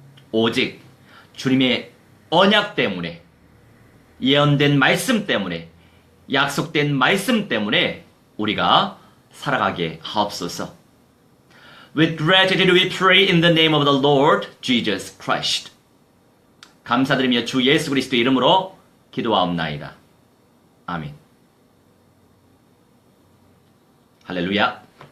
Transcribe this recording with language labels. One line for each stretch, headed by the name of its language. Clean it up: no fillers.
Korean: 오직 주님의 언약 때문에, 예언된 말씀 때문에, 약속된 말씀 때문에 우리가 살아가게 하옵소서.
English: With gratitude we pray in the name of the Lord Jesus Christ.
Korean: 감사드리며 주 예수 그리스도 이름으로 기도하옵나이다. 아멘. 할렐루야.